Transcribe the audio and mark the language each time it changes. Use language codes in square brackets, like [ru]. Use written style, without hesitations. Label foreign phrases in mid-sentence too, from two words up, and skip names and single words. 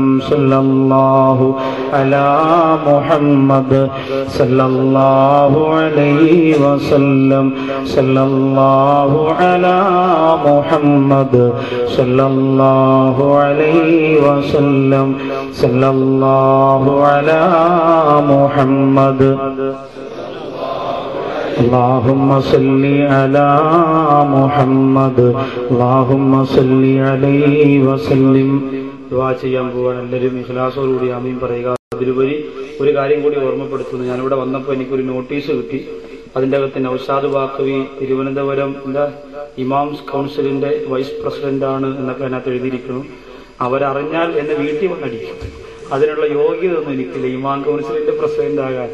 [ar] صلى الله على محمد صلى الله عليه وسلم. صلى الله على محمد صلى الله عليه وسلم. صلى الله على محمد. اللهم صل على محمد اللهم صل عليه وسلم. [ml] ദുആ ചെയ്യാൻ പോവാണ്. എല്ലാവരും ഇഖ്ലാസോടുകൂടി ആമീൻ പറയുക. അതിലുപരി ഒരു കാര്യം കൂടി ഓർമ്മപ്പെടുത്തുന്നു. ഞാനിവിടെ വന്നപ്പോൾ എനിക്കൊരു നോട്ടീസ് കിട്ടി. അതിന്റെ അകത്ത് നൗഷാദ് ബാഖവി തിരുവനന്തപുരം ഇമാംസ് കൗൺസിലിന്റെ വൈസ് പ്രസിഡന്റാണ് എന്നൊക്കെ അതിനകത്ത് എഴുതിയിരിക്കുന്നു. അവരറിഞ്ഞാൽ എന്നെ വീട്ടിൽ വന്നടിക്കും. അതിനുള്ള യോഗ്യത ഒന്നും എനിക്കില്ല ഇമാം കൗൺസിലിന്റെ പ്രസിഡന്റ് ആകാൻ.